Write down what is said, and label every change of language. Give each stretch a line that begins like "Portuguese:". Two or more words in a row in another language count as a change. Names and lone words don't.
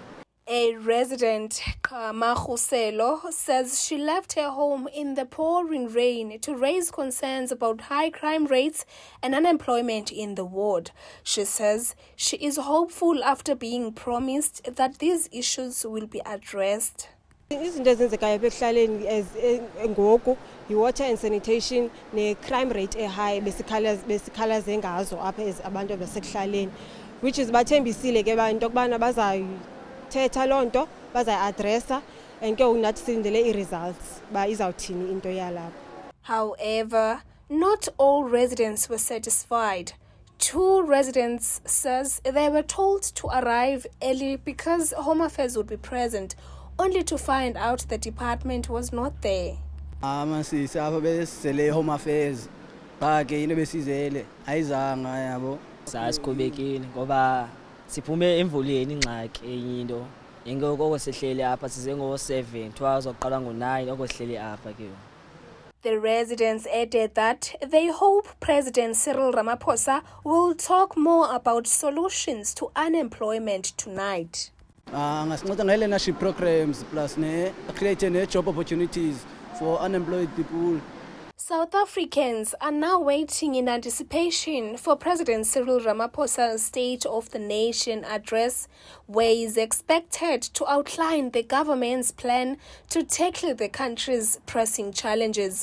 English: A resident, Kama Khuselo, says she left her home in the pouring rain to raise concerns about high crime rates and unemployment in the ward. She says she is hopeful after being promised that these issues will be addressed.
Xhosa: Izinto ezenzekayo ekuhlaleni ngoku yi-
English: water and sanitation
Xhosa: ne-
English: crime rate
Xhosa: ehigh besikhalaze ngazo apha abantu basekuhlaleni,
English: which is
Xhosa: bathembisile ke into yokubana thetha loo nto bazayi-adressa and ke nathi silindele ii-results uba izawuthini into yalapho.
English: However, not all residents were satisfied. Two residents says they were told to arrive early because Home Affairs would be present, only to find out the department was not there.
Xhosa: Amasisi apha besele Home Affairs qha ke into besizele ayizanga yabo sasikhubekile ngoba siphume emvuleni ingxaki enye into ingoko sehlele apha size ngo7 twice oqala ngo9 okohlele apha ke.
English: The residents added that they hope President Cyril Ramaphosa will talk more about solutions to unemployment tonight. Ngasinceda nge-learnership programs plus create job opportunities for unemployed people. South Africans are now waiting in anticipation for President Cyril Ramaphosa's State of the Nation address, where he is expected to outline the government's plan to tackle the country's pressing challenges.